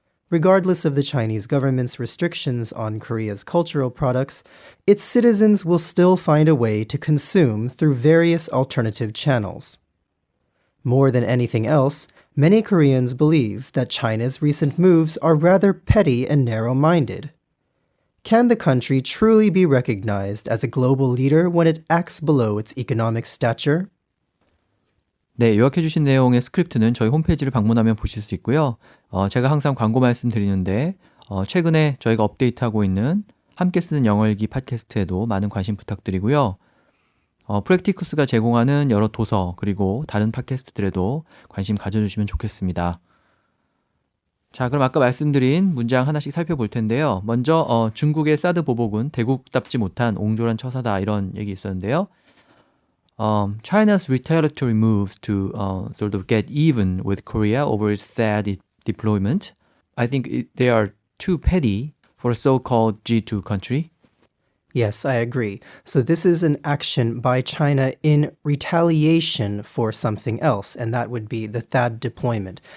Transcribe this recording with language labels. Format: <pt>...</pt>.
<en>Regardless of the Chinese government's restrictions on Korea's cultural products, its citizens will still find a way to consume through various alternative channels. More than anything else, many Koreans believe that China's recent moves are rather petty and narrow-minded. Can the country truly be recognized as a global leader when it acts below its economic stature?</en> <ko>네, 요약해 주신 내용의 스크립트는 저희 홈페이지를 방문하면 보실 수 있고요. 제가 항상 광고 말씀드리는데 최근에 저희가 업데이트하고 있는 함께 쓰는 영어일기 팟캐스트에도 많은 관심 부탁드리고요. 프랙티쿠스가 제공하는 여러 도서 그리고 다른 팟캐스트들에도 관심 가져주시면 좋겠습니다. 자, 그럼 아까 말씀드린 문장 하나씩 살펴볼 텐데요. 먼저 중국의 사드 보복은 대국답지 못한 옹졸한 처사다 이런 얘기 있었는데요.</ko> <en>China's retaliatory moves to sort of get even with Korea over its THAAD deployment, I think they are too petty for a so-called G2 country. Yes, I agree. So this is an action by China in retaliation for something else, and that would be the THAAD deployment.</en>